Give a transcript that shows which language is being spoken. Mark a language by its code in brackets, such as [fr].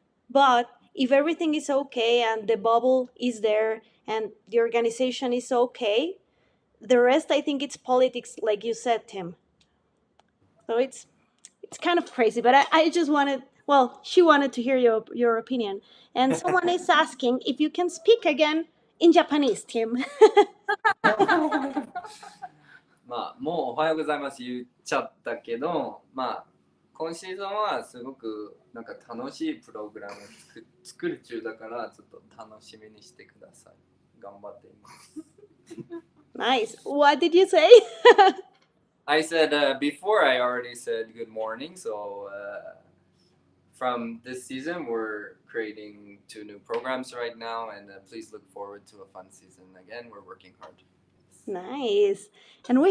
[en] But if everything is okay and the bubble is there and the organization is okay, the rest, I think it's politics, like you said, Tim. So it's kind of crazy, but I just wanted, well, she wanted to hear your opinion. And someone is asking if you can speak again in Japanese, Tim. [ja] まあ、もうおはようございます言っちゃったけど、まあ、今シーズンはすごくなんか楽しいプログラム作る中だから、ちょっと楽しみにしてください。頑張っています。 [en] Nice. What did you say? I said before, I already said good morning. So from this season, we're creating 2 new programs right now, and please look forward to a fun season. Again, we're working hard. Nice. And we